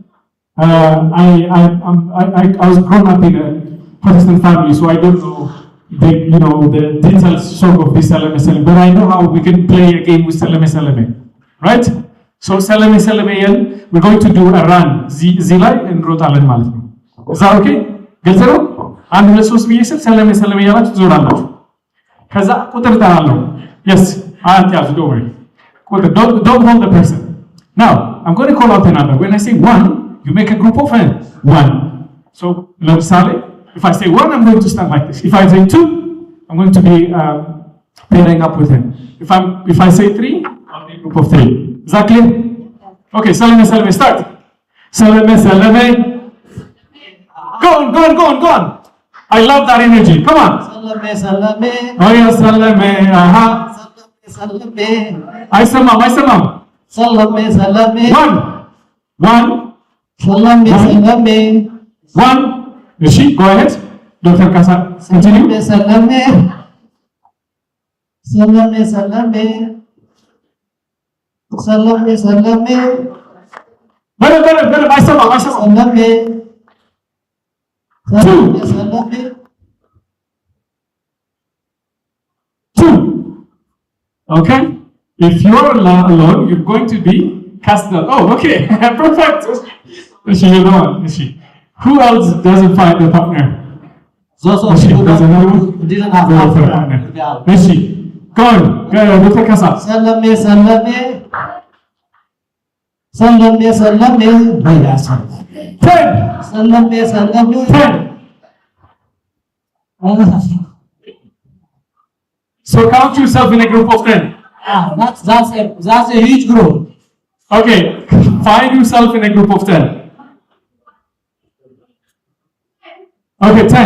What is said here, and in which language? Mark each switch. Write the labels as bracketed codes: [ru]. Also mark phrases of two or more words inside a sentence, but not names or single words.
[en] I was grown up in a Protestant family, so I don't know the details song of this salame, but I know how we can play a game with salame, right? So salame, we're going to do a run. Zilai and Rotalan [am] ማለት ነው. [en] Is that okay? [am] ግልጽ ነው? አንድ ሁለት ሶስት ብዬ ስል ሰለሜ ያላችሁ ትዞራላችሁ። ከዛ ቁጥር እጠራለሁ። Yes, አትያዙ, [en] don't worry. Don't hold the person. Now, I'm going to call out a number. When I say 1, you make a group of 1. So, ለምሳሌ, if I say 1, I'm going to stand like this. If I say 2, I'm going to be pairing up with him. If I say 3, I'll be a group of 3. Is that clear? Okay, salame, start. Salame. Go on. I love that energy. Come on. Salame. Oh yeah, salame. Salame. I samam. Salame. 1. Salame. 1. Rishi, go ahead. Dr. Kasa, continue. Salame. Better. I samam. Salame. 2. Okay? If you're alone, you're going to be cast out. Oh, okay. Perfect. You're the one. Who else doesn't find a partner? Those of you who didn't have a partner. Go on. Dr. Kasa. Salame. Bhaiya salame. 10. Salame. 10. So count yourself in a group of 10. That's a huge group. Okay, find yourself in a group of 10. Okay, 10.